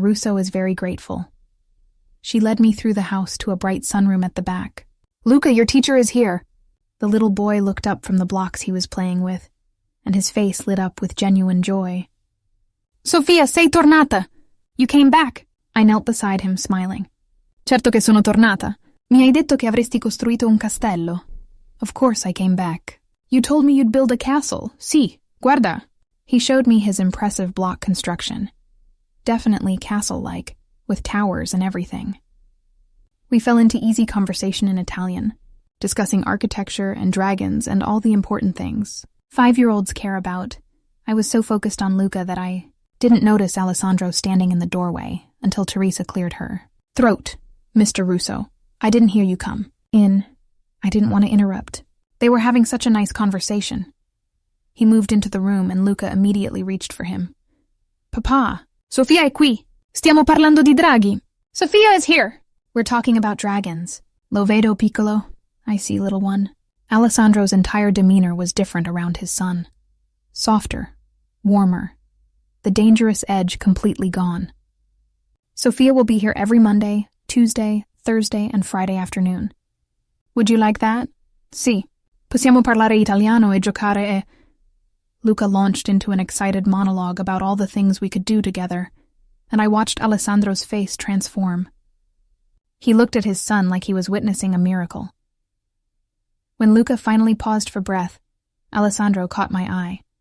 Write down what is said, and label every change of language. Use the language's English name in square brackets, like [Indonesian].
[English] Russo is very grateful. She led me through the house to a bright sunroom at the back. Luca, your teacher is here. The little boy looked up from the blocks he was playing with, and his face lit up with genuine joy. [Italian] Sofia, sei tornata! [English] You came back! I knelt beside him, smiling. [Italian] Certo che sono tornata. Mi hai detto che avresti costruito un castello. [English] Of course I came back. You told me you'd build a castle. [Italian] Sì, guarda. [English] He showed me his impressive block construction. Definitely castle-like, with towers and everything. We fell into easy conversation in Italian, discussing architecture and dragons and all the important things 5-year-olds care about. I was so focused on Luca that I didn't notice Alessandro standing in the doorway until Teresa cleared her throat. Mr. Russo, I didn't hear you come in. I didn't want to interrupt. They were having such a nice conversation. He moved into the room and Luca immediately reached for him. [Italian] Papà, Sofia è qui. Stiamo parlando di draghi. [English] Sofia is here. We're talking about dragons. [Italian] Lo vedo piccolo. [English] I see, little one. Alessandro's entire demeanor was different around his son. Softer, warmer, the dangerous edge completely gone. Sofia will be here every Monday, Tuesday, Thursday, and Friday afternoon. Would you like that? Sì. [Italian] Possiamo parlare italiano e giocare e... [English] Luca launched into an excited monologue about all the things we could do together, and I watched Alessandro's face transform. He looked at his son like he was witnessing a miracle. When Luca finally paused for breath, Alessandro caught my eye.